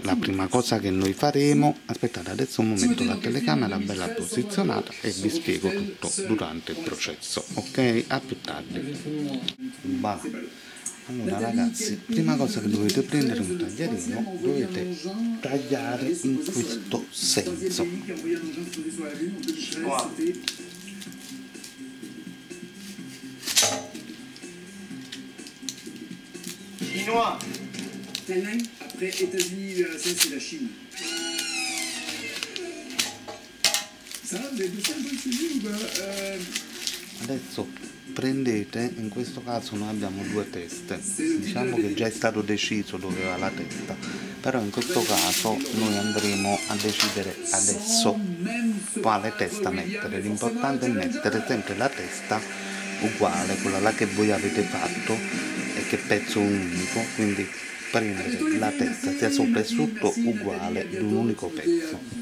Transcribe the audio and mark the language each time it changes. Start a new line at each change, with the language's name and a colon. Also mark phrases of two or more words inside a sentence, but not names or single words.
Italian: La prima cosa che noi faremo, aspettate, adesso metto la telecamera bella posizionata e vi spiego tutto durante il processo, ok? A più tardi. Allora ragazzi, prima cosa che dovete prendere un taglierino, dovete tagliare in questo senso.
French: Après États-Unis, URSS et la Chine. Ça, vous avez bossé un peu le sujet ou pas?
Italian: Adesso prendete, in questo caso noi abbiamo due teste, diciamo che già è stato deciso dove va la testa, però in questo caso noi andremo a decidere adesso quale testa mettere. L'importante è mettere sempre la testa uguale, quella là che voi avete fatto e che pezzo unico, quindi prendere la testa sia sopra e sotto uguale di un unico pezzo.